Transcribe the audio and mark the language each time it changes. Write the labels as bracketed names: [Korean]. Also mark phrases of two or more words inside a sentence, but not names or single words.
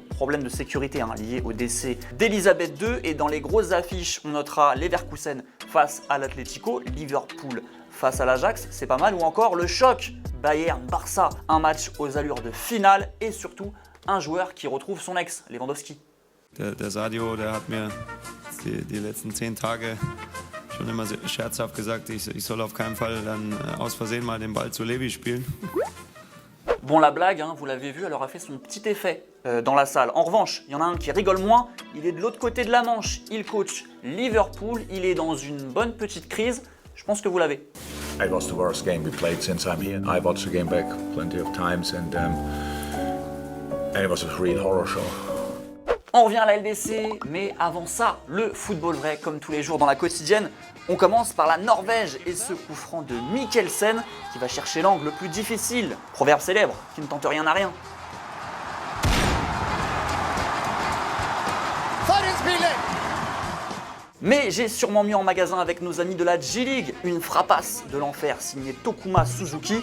[French] Problème de sécurité lié au décès d'Elisabeth II. Et dans les grosses affiches, on notera Leverkusen face à l'Atlético, Liverpool face à l'Ajax, c'est pas mal, ou encore le choc Bayern-Barça, un match aux allures de finale et surtout un joueur qui retrouve son ex, Lewandowski. [German] Der Sadio, der hat mir die letzten 10 Tage schon immer scherzhaft gesagt, ich soll auf keinen Fall dann aus Versehen mal den Ball zu Levi spielen. [French] Bon, la blague, vous l'avez vu, elle aura fait son petit effet dans la salle. En revanche, il y en a un qui rigole moins, il est de l'autre côté de la Manche, il coach Liverpool, il est dans une bonne petite crise. Je pense que vous l'avez. [English] It was the worst game we played since I'm here. I watched the game back plenty of times and it was a real horror show. [French] On revient à la LDC, mais avant ça, le football vrai comme tous les jours dans la quotidienne. On commence par la Norvège et ce coup franc de Mikkelsen qui va chercher l'angle le plus difficile. Proverbe célèbre, qui ne tente rien à rien. Mais j'ai sûrement mis en magasin avec nos amis de la J-League une frappasse de l'enfer signée Tokuma Suzuki.